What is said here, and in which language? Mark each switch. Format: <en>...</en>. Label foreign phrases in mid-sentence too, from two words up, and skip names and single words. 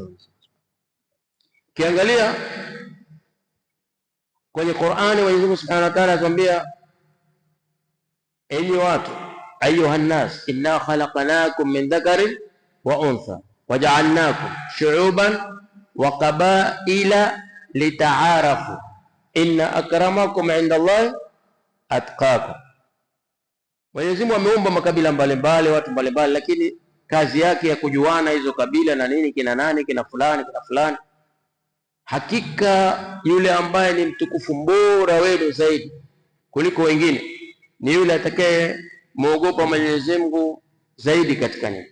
<sw>Kiangalia kwenye Qur'ani, Mwenyezi Mungu</sw> <ar>سبحانه وتعالى</ar> <sw>anatuambia, enyi watu,</sw> <ar>يا أيها الناس إنا خلقناكم من ذكر وأنثى وجعلناكم شعوبا وقبائل لتعارفوا إن أكرمكم عند الله أتقاكم.</ar> <sw>Mwenyezi Mungu ameumba makabila mbalimbali, watu mbalimbali, lakini kazi yake ya kujuana hizo kabila na nini, kina nani, kina fulani, kina fulani. Hakika yule ambaye ni mtukufu bora wenu zaidi kuliko wengine ni yule atakaye muogopa Mwenyezi Mungu zaidi katika nini.</sw>